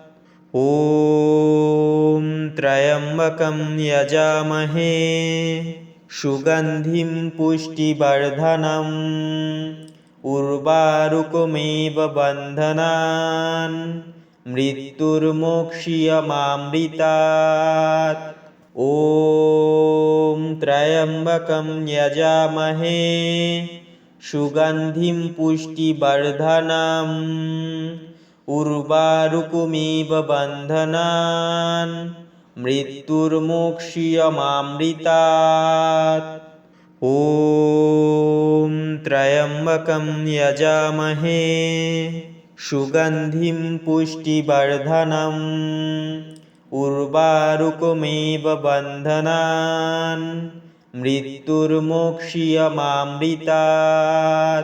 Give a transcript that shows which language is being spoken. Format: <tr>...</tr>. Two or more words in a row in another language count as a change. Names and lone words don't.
<sa>ওম ত্র্যম্বকম যজামহে সুগন্ধিম পুষ্টিবর্ধনম উর্বারুকমেব বন্ধনান মৃত্যুর্মোক্ষীয়মামৃতাৎ। ওম ত্র্যম্বকম যজামহে সুগন্ধিম পুষ্টিবর্ধনম उर्वारुकमिव बन्धनान् मृत्युर्मोक्ष्यमामृतात्। ॐ त्र्यम्बकं यजामहे सुगन्धिं पुष्टिवर्धनम् उर्वारुकमिव बन्धनान् मृत्युर्मोक्ष्यमामृतात्।</sa>